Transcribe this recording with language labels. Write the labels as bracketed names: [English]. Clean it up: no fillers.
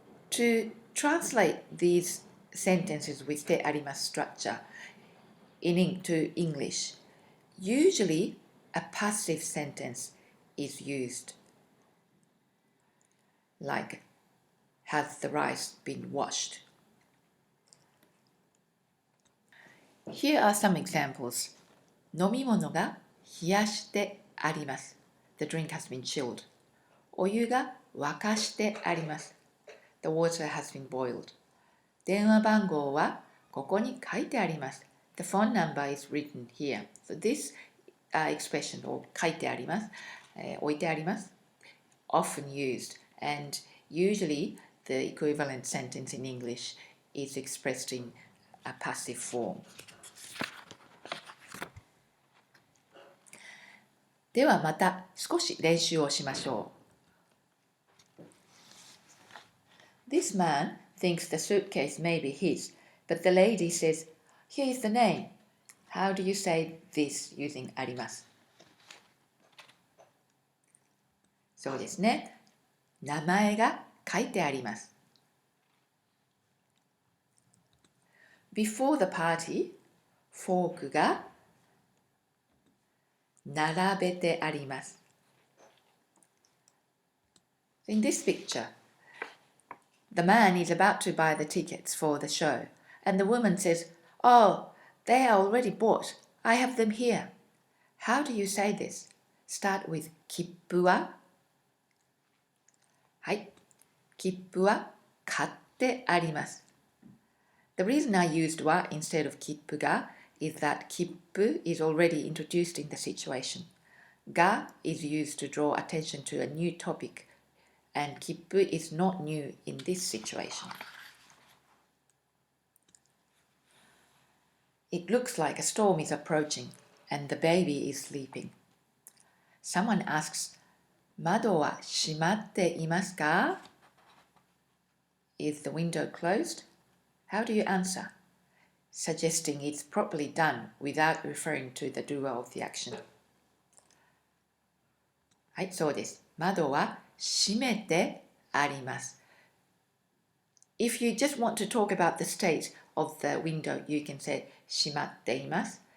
[English] To translate these sentences with てあります structure into English, usually a passive sentence is used, like Has the rice been washed? Here are some examples. [Japanese] 飲み物が冷やしてあります。 [English] The drink has been chilled. [Japanese] お湯が沸かしてあります。 [English] The water has been boiled. [Japanese] 電話番号はここに書いてあります。 [English] The phone number is written here. So this expression, [Japanese] を書いてあります、置いてあります [English] often used, and usually the equivalent sentence in English is expressed in a passive form. [Japanese] ではまた少し練習をしましょう。 [English] This man thinks the suitcase may be his, but the lady says, Here is the name. How do you say this using あります？ [Japanese] そうですね。名前が書いてあります。 [English] Before the party, [Japanese] フォークが並べてあります。 [English] In this picture, the man is about to buy the tickets for the show, and the woman says, Oh, they are already bought. I have them here. How do you say this? Start with 切符は？ [Japanese] はい。切符は買ってあります。 [English] The reason I used は instead of 切符が is that 切符 is already introduced in the situation. が is used to draw attention to a new topic, and 切符 is not new in this situation. It looks like a storm is approaching, and the baby is sleeping. Someone asks, [Japanese] 窓は閉まっていますか? [English] Is the window closed? How do you answer? Suggesting it's properly done without referring to the doer of the action. [Japanese] はい、そうです。窓は閉めてあります。 [English] If you just want to talk about the state of the window, you can say [Japanese] 閉まっています。